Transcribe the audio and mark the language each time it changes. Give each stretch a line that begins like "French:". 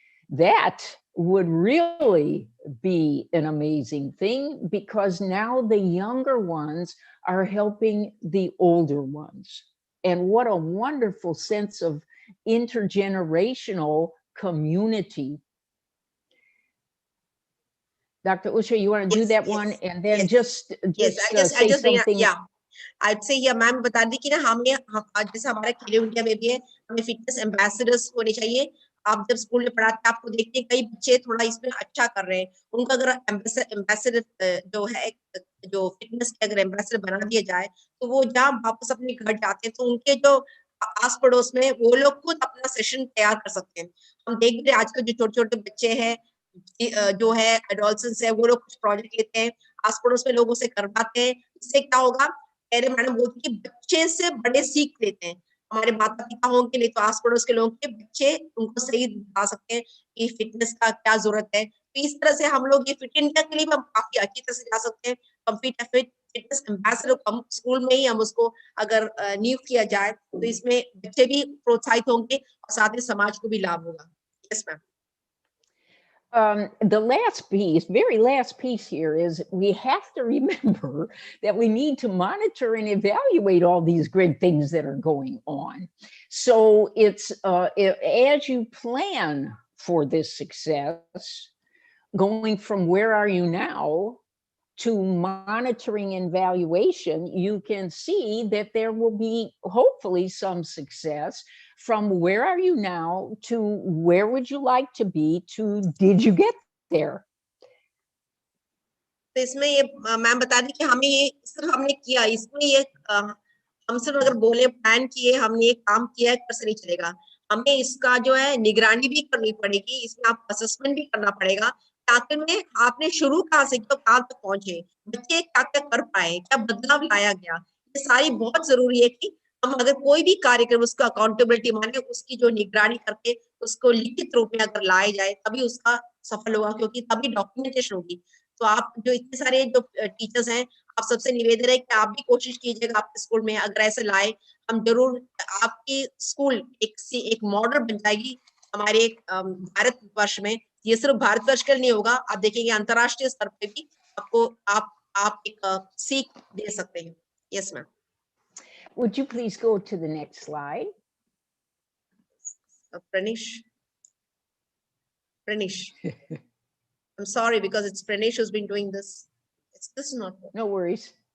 English: That would really be an amazing thing, because now the younger ones are helping the older ones. And what a wonderful sense of intergenerational community. Dr. Usha, you want to do that one? And then just say something. Yeah. I'd say yeah,
Hindi: ma'am बता दी कि ना हमें जैसे हमारे खेलो India में भी है, हमें फिटनेस एम्बेसडर्स होने चाहिए। आप जब स्कूल में पढ़ाते हैं आपको देखते हैं कई बच्चे थोड़ा इसमें अच्छा कर रहे हैं, उनका अगर एम्बेसडर जो है, जो फिटनेस के अगर एम्बेसडर बना दिया जाए तो वो जहाँ वापस अपने घर जाते हैं तो उनके जो आस पड़ोस में वो लोग खुद अपना सेशन तैयार कर सकते हैं। हम देख रहे हैं आजकल जो छोटे छोटे बच्चे हैं जो है एडोलसेंस है, वो लोग कुछ प्रोजेक्ट लेते हैं, आस पड़ोस में लोगों से करवाते हैं। इससे क्या होगा, पहले मैडम बोलती कि बच्चे से बड़े सीख लेते हैं। हमारे माता पिता होंगे नहीं तो आस पड़ोस के लोगों के बच्चे उनको सही बता सकते हैं कि फिटनेस का क्या जरूरत है। तो इस तरह से हम लोग ये फिट इंडिया के लिए भी हम काफी अच्छी तरह से जा सकते हैं। फिटनेस एम्बेसडर हम स्कूल में ही हम उसको अगर नियुक्त किया जाए तो इसमें बच्चे भी प्रोत्साहित होंगे और साथ ही समाज को भी लाभ होगा।
English: Yes ma'am. The last piece, very last piece here is we have to remember that we need to monitor and evaluate all these great things that are going on. So it's as you plan for this success, going from where are you now to monitoring and evaluation, you can see that there will be hopefully some success from where are you now to where would you like to be to did you get there.
Hindi: तो इसमें ये ma'am बता दी कि हमें ये सिर्फ हमने किया, इसमें ये हम सिर्फ अगर बोले प्लान किए हमने ये काम किया कैसे नहीं चलेगा, हमें इसका जो है निगरानी भी करनी पड़ेगी, इसमें आप असेसमेंट भी करना पड़ेगा कि आखिर में आपने शुरू कहाँ से तो कहाँ तक पहुंचे, बच्चे क्या क्या कर पाए, क्या बदलाव लाया गया, ये सारी बहुत जरूरी है कि हम अगर कोई भी कार्यक्रम उसका अकाउंटेबिलिटी माने, उसकी जो निगरानी करके उसको लिखित रूप में अगर लाया जाए तभी उसका सफल होगा, क्योंकि तभी डॉक्यूमेंटेशन होगी। तो आप जो इतने सारे जो टीचर्स हैं, आप सबसे निवेदन है कि आप भी कोशिश कीजिएगा आपके स्कूल में अगर ऐसे लाए, हम जरूर आपकी स्कूल एक मॉडल बन जाएगी हमारे भारत वर्ष में। ये सिर्फ भारतवर्ष के लिए नहीं होगा, आप देखेंगे अंतरराष्ट्रीय स्तर पे भी आपको आप एक सीख दे सकते हैं।
English: Yes ma'am. Would you please go to the next slide? Pranish. I'm sorry because it's Pranish who's been doing this. This is not good. No worries.